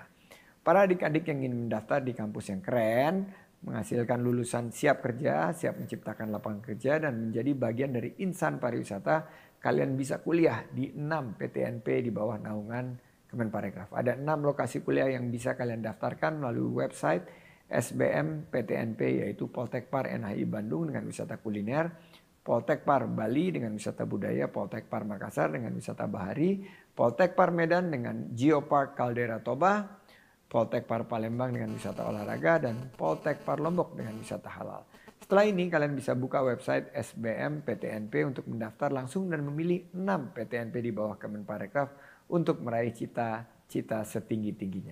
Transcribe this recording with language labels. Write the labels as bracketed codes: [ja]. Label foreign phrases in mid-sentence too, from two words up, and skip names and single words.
[id] Para adik-adik yang ingin mendaftar di kampus yang keren, menghasilkan lulusan siap kerja, siap menciptakan lapangan kerja, dan menjadi bagian dari insan pariwisata, kalian bisa kuliah di 6 PTNP di bawah naungan Kemenparekraf. Ada 6 lokasi kuliah yang bisa kalian daftarkan melalui website SBM PTNP, yaitu Poltekpar NHI Bandung dengan wisata kuliner, Poltekpar Bali dengan wisata budaya, Poltekpar Makassar dengan wisata bahari, Poltekpar Medan dengan Geopark Caldera Toba, Poltekpar Palembang dengan wisata olahraga, dan Poltekpar Lombok dengan wisata halal. Setelah ini kalian bisa buka website SBM PTNP untuk mendaftar langsung dan memilih 6 PTNP di bawah Kemenparekraf untuk meraih cita-cita setinggi-tingginya.